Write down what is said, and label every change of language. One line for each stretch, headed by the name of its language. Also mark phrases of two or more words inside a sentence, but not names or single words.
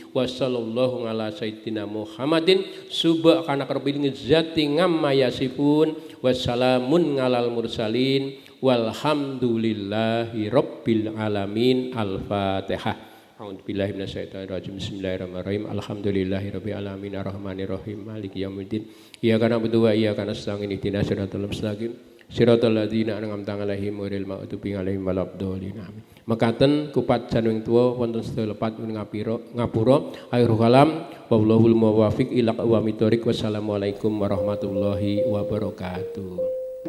Arabic: وصلى الله على سيدنا محمد سبحان رب العزة عما يصفون وسلام على المرسلين والحمد لله رب العالمين. Al-Fatihah. أعوذ بالله من الشيطان الرجيم بسم الله الرحمن الرحيم الحمد لله رب العالمين الرحمن الرحيم مالك يوم الدين. إياك نعبد وإياك نستعين اهدنا الصراط المستقيم صراط الذين أنعمت عليهم غير المغضوب عليهم ولا الضالين.
Javanese: Amin. Mekaten kupat januing tuwa wonten sedaya lepat ngapura
Arabic: آخر الكلام والله الموفق إلى أقوم الطريق. والسلام عليكم ورحمة الله وبركاته.